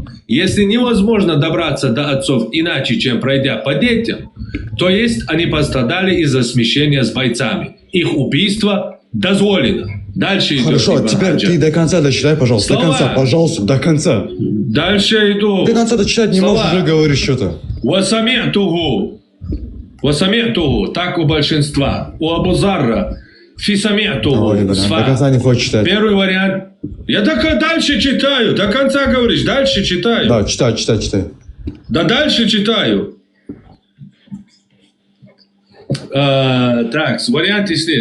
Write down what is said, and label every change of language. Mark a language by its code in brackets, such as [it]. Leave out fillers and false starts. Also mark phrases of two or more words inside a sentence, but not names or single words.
[ru] Если невозможно добраться до отцов иначе, чем пройдя по детям, то есть они пострадали из-за смещения с бойцами. Их убийство дозволено. Дальше идет. Хорошо, теперь ты до конца дочитай, пожалуйста. Слова. До конца, пожалуйста, до конца. Дальше иду. До конца дочитать не можешь, уже говоришь что-то. [ar] وسمعته. وسمعته, [ru] так у большинства. У Абу Зарра фисамиатуху. До конца не хочешь читать. Первый вариант. Я так дальше читаю. До конца говоришь, дальше читаю. Да, читай. Да дальше читаю. Так, вариант яснее.